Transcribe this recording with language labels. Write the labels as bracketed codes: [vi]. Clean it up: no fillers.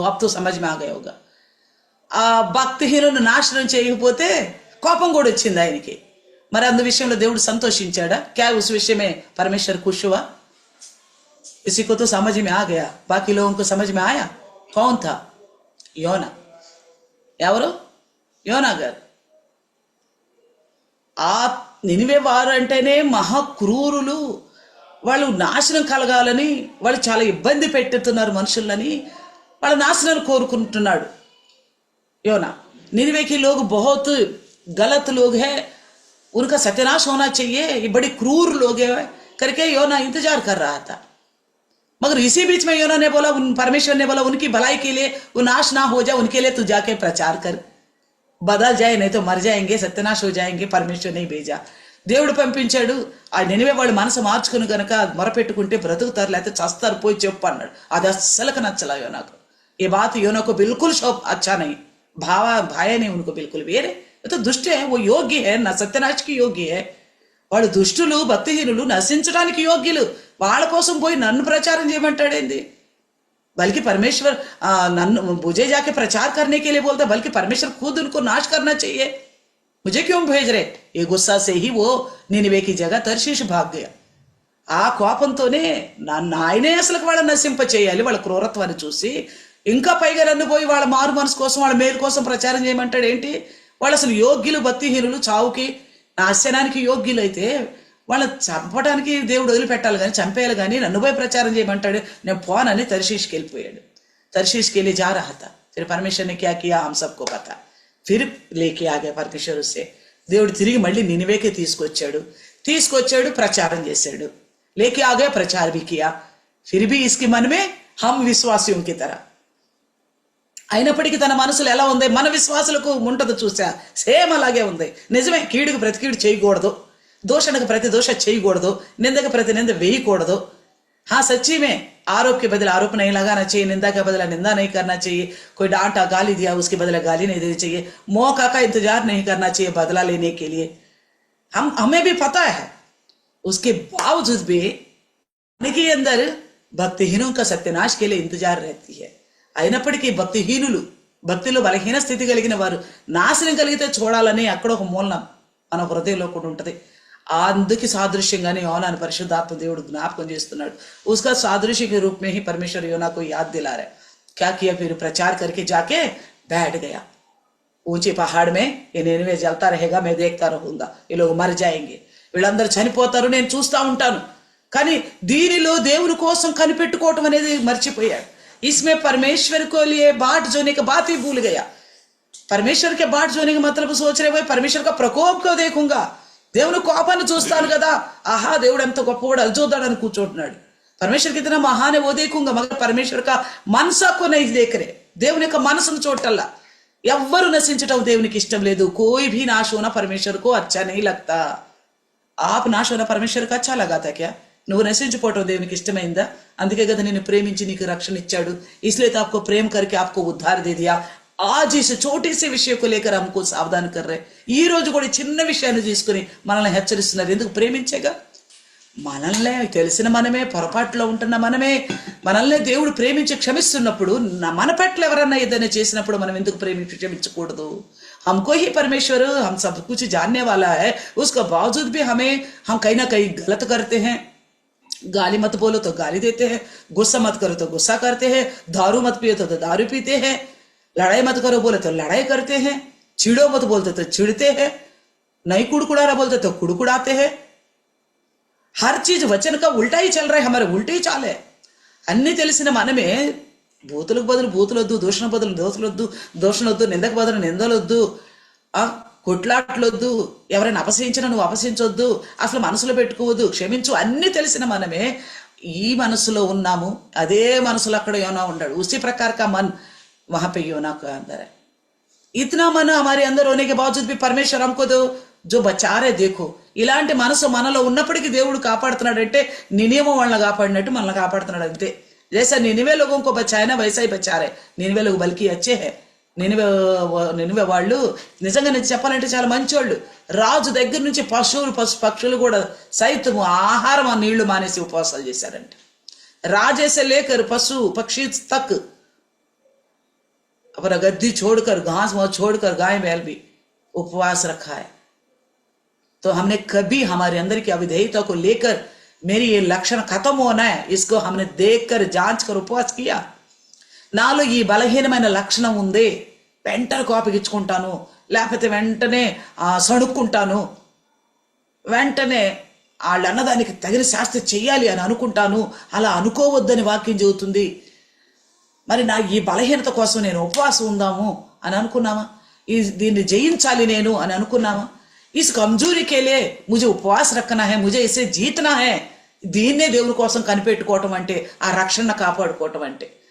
[hi] अब तो समझ में आ गया होगा. [te] ఆ భక్తిహీనులను నాశనం చేయకపోతే కోపం కూడా వచ్చింది ఆయనకి. మరి అందు విషయంలో దేవుడు సంతోషించాడా? [hi] क्या उस विषय में परमेश्वर खुश हुआ? इसी को तो समझ में आ गया. बाकी लोगों को समझ में आया? कौन था? [te] యోనా. ఎవరు? యోనా గారు. ఆ నినివే వారు అంటేనే మహా క్రూరులు, వాళ్ళు నాశనం కలగాలని, వాళ్ళు చాలా ఇబ్బంది పెట్టుతున్నారు మనుషులని, వాళ్ళ నాశనాన్ని కోరుకుంటున్నాడు యోనా. [hi] निनिवे के लोग बहुत गलत लोग हैं, उनका सत्यानाश होना चाहिए, ये बड़े क्रूर लोग हैं करके योना इंतजार कर रहा था. मगर इसी बीच में योना ने बोला, परमेश्वर ने बोला उनकी भलाई के लिए, वो नाश ना हो जाए उनके लिए तू जाके प्रचार कर. बदल जाए नहीं तो मर जाएंगे, सत्यानाश हो जाएंगे. परमेश्वर नहीं भेजा, [te] దేవుడు పంపించాడు. ఆ నినివే వాళ్ళు మనసు మార్చుకుని గనక మొరపెట్టుకుంటే బ్రతుకుతారు, లేకపోతే చస్తారు, పోయి చెప్పు అన్నాడు. అది అస్సలకు నచ్చలా యోనాకు. [hi] ये बात योना को बिल्कुल अच्छा नहीं भाया नहीं उनको बिल्कुल भी. तो दुष्ट है, वो योग्य है, न सत्यनाश की योग्य है. [te] వాళ్ళు దుష్టులు, భక్తిహీనులు, నశించడానికి యోగ్యులు. వాళ్ళ కోసం పోయి నన్ను ప్రచారం చేయమంటాడేంది? [hi] बल्कि परमेश्वर मुझे जाके प्रचार करने के लिए बोलता, बल्कि परमेश्वर खुद उनको नाश करना चाहिए. मुझे क्यों भेज रहे? ये गुस्सा से ही वो निनिवे की जगह తర్షీష్ भाग गया. [te] ఆ కోపంతోనే ఆయనే అసలు వాళ్ళని నశింప చేయాలి. వాళ్ళ క్రూరత్వాన్ని చూసి ఇంకా పైగా నన్ను పోయి వాళ్ళ మారు మనసు కోసం, వాళ్ళ మేలు కోసం ప్రచారం చేయమంటాడు ఏంటి? వాళ్ళు అసలు యోగ్యులు, భక్తిహీనులు, చావుకి నాశనానికి యోగ్యులు అయితే వాళ్ళని చంపడానికి దేవుడు వదిలిపెట్టాలి కానీ, చంపేయాలి కానీ నన్ను పోయి ప్రచారం చేయమంటాడు. నేను పోనని తర్షీష్కి వెళ్ళిపోయాడు. తర్షీష్కి వెళ్ళి [hi] जा रहा था. फिर परमेश्वर ने क्या किया हम सबको पता. फिर लेके आ गया परमेश्वर उससे. [te] దేవుడు తిరిగి మళ్ళీ నినివేకి తీసుకొచ్చాడు, ప్రచారం చేశాడు. [hi] लेके आ गया, प्रचार भी किया. फिर भी इसके मन में हम विश्वासियों की तरह, [te] అయినప్పటికీ తన మనసులో ఎలా ఉంది? మన విశ్వాసులకు ఉంటది చూసా, సేమ్ అలాగే ఉంది. నిజమే, కీడుకు ప్రతి కీడు చేయకూడదు, దోషణకు ప్రతి దోష చేయకూడదు, నిందకు ప్రతి నింద వేయకూడదు. [hi] हाँ सच्ची में आरोप के बदले आरोप नहीं लगाना चाहिए, निंदा के बदला निंदा नहीं करना चाहिए. कोई डांटा गाली दिया उसके बदले गाली नहीं देनी चाहिए. मौका का इंतजार नहीं करना चाहिए बदला लेने के लिए. हमें भी पता है, उसके बावजूद भी उनके अंदर भक्तिहीनों का सत्यानाश के लिए इंतजार रहती है. [te] అయినప్పటికీ భక్తిహీనులు, భక్తిలో బలహీన స్థితి కలిగిన వారు నాశనం కలిగితే చూడాలని అక్కడ ఒక మూలన మన హృదయంలో కూడా ఉంటుంది. అందుకి సాదృశ్యంగానే యోనాను పరిశుద్ధాత్మ దేవుడు జ్ఞాపకం చేస్తున్నాడు. [hi] उसका सादृश्य के रूप में ही परमेश्वर योना को याद दिला रहा है. क्या किया? फिर प्रचार करके जाके बैठ गया. ऊंचे पहाड़ में ये निनिवे जलता रहेगा, मैं देखता रहूंगा, ये लोग मर जाएंगे, [te] వీళ్ళందరూ చనిపోతారు, నేను చూస్తా ఉంటాను. కానీ దీనిలో దేవుని కోసం కనిపెట్టుకోవటం అనేది మర్చిపోయాడు. [hi] इसमें परमेश्वर को लिए बाट जोने की बात ही भूल गया. परमेश्वर के बाट जोने का मतलब सोच रहे भाई परमेश्वर का प्रकोप को देखूंगा, [te] దేవుని కోపాన్ని చూస్తాను కదా, ఆహా దేవుడు ఎంత గొప్పవాడు అది చూద్దాడని కూర్చోంటున్నాడు. [hi] परमेश्वर कितना महान है वो देखूंगा, मगर परमेश्वर का मनसा को नहीं देख रहे. [te] దేవుని యొక్క మనసును చూడటల్లా. ఎవ్వరు నశించటం దేవునికి ఇష్టం లేదు. [hi] कोई भी नाश होना परमेश्वर को अच्छा नहीं लगता. आप नाश होना परमेश्वर को अच्छा लगा था क्या? [te] నువ్వు నశించిపోవటం దేవునికి ఇష్టమైందా? అందుకే కదా నేను ప్రేమించి నీకు రక్షణ ఇచ్చాడు. [hi] इसलिए तो आपको प्रेम करके आपको उद्धार दे दिया. आज इस छोटे से विषय को लेकर हमको सावधान कर रहे. [te] ఈ రోజు కూడా చిన్న విషయాన్ని తీసుకుని మనల్ని హెచ్చరిస్తున్నారు. ఎందుకు? ప్రేమించేగా. మనల్నే తెలిసిన మనమే, పొరపాటులో ఉంటున్న మనమే, మనల్ని దేవుడు ప్రేమించి క్షమిస్తున్నప్పుడు మన పట్ల ఎవరన్నా ఏదైనా చేసినప్పుడు మనం ఎందుకు ప్రేమించి క్షమించకూడదు? [hi] हमको ही परमेश्वर हम सब कुछ जानने वाला है, उसके बावजूद भी हम कहीं ना कहीं गलत करते हैं. गाली मत बोलो तो गाली देते हैं, गुस्सा मत करो तो गुस्सा करते हैं, दारू मत पियो तो दारू पीते हैं, लड़ाई मत करो बोले तो लड़ाई करते हैं, चिड़ो मत बोलते तो चिड़ते हैं, नहीं कुड़कुड़ाना बोलते तो कुड़कुड़ाते हैं. हर चीज वचन का उल्टा ही चल रहा है, हमारे उल्टे ही चाल है. [te] అన్ని తెలిసిన మనమే బూతులకు బదులు బూతులొద్దు, దూషణ బదులు దోషులొద్దు, దోషణొద్దు, నిందకు బదులు నిందలొద్దు, కొట్లాట్లొద్దు, ఎవరైనా అపహసించినా నువ్వు అపహసించొద్దు, అసలు మనసులో పెట్టుకోవద్దు, క్షమించు, అన్ని తెలిసిన మనమే ఈ మనసులో ఉన్నాము. అదే మనసులో అక్కడ యోనా ఉన్నాడు. [hi] उसी प्रकार का मन वहां पे योना के अंदर है. इतना मन हमारे अंदर होने के बावजूद भी परमेश्वर हमको जो बचा रहे. देखो [te] ఇలాంటి మనసు మనలో ఉన్నప్పటికీ దేవుడు కాపాడుతున్నాడంటే నినివే వాళ్ళని కాపాడినట్టు మనల్ని కాపాడుతున్నాడు అంతే. [hi] जैसा निनिवे लोगों को बचाया ना वैसा ही बचा रहे. निनिवे लोग बल्कि अच्छे हैं. [te] నినివే వాళ్ళు నిజంగా నేను చెప్పాలంటే చాలా మంచోళ్ళు. రాజు దగ్గర నుంచి పక్షులు కూడా సైతం ఆహారం నీళ్లు మానేసి ఉపవాసాలు చేశారంట. [hi] రాజేసే లేకర్ పశు పక్షి తక్ अपना गद्दी छोड़कर घास छोड़कर गाय बैल भी उपवास रखा है. तो हमने कभी हमारे अंदर की अविधेयता को लेकर मेरी ये लक्षण खत्म होना है, इसको हमने देखकर जांच कर उपवास किया. [te] నాలో ఈ బలహీనమైన లక్షణం ఉంది, వెంటనే కోపగించుకుంటాను, లేకపోతే వెంటనే సణుక్కుంటాను, వెంటనే వాళ్ళు అన్నదానికి తగిన శాస్త్ర చెయ్యాలి అని అనుకుంటాను. అలా అనుకోవద్దని వాక్యం చెబుతుంది. మరి నా ఈ బలహీనత కోసం నేను ఉపవాసం ఉందాము అని అనుకున్నామా? దీన్ని జయించాలి నేను అని అనుకున్నామా? [hi] इस कमजोरी के लिए मुझे उपवास रखना है, मुझे इसे जीतना है. [te] దీన్నే దేవుని కోసం కనిపెట్టుకోవటం అంటే, ఆ రక్షణ కాపాడుకోవటం అంటే.